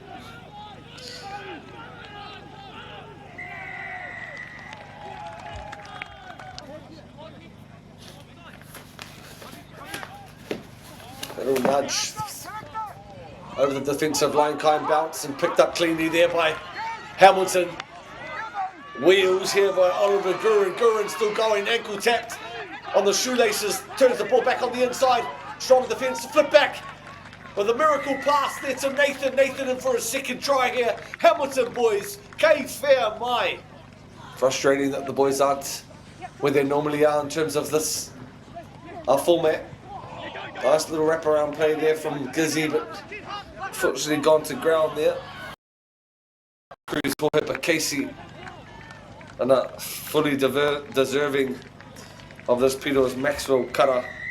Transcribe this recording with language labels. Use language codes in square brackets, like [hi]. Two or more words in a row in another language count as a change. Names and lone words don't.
[en] Little nudge over the defensive line, kind bounce and picked up cleanly there by Hamilton. Wheels here by Oliver Gurin. Gurin still going, ankle tapped on the shoelaces. Turns the ball back on the inside. Strong defence to flip back with a miracle pass there to Nathan. Nathan in for a second try here. Hamilton boys, [mi] kei whea mai. [en] Frustrating that the boys aren't where they normally are in terms of this format. Nice little wraparound play there from Gizzy, but unfortunately gone to ground there. Cruz Kohepa Casey, and fully deserving of this Peter's Maxwell cutter.